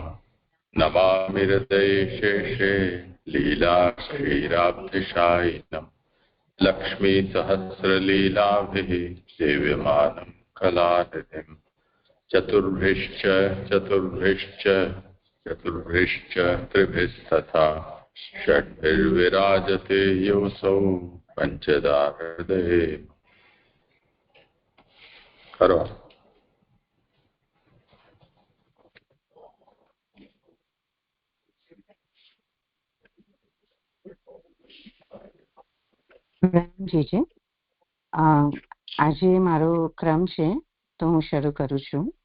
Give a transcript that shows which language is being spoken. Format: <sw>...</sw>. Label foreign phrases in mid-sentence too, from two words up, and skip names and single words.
<sa>नमामि हृदयेशेषे लीलाक्षीराब्धिशायिनम् लक्ष्मीसहस्रलीलाभिः सेव्यमानं कलानिधिम्। चतुर्भिश्च त्रिभिस्तथा षड्भिर्विराजते योऽसौ पञ्चदा हृदये। करो</sa> <gu>જીજે આજે મારો ક્રમ છે તો હું શરૂ કરું છું.</gu>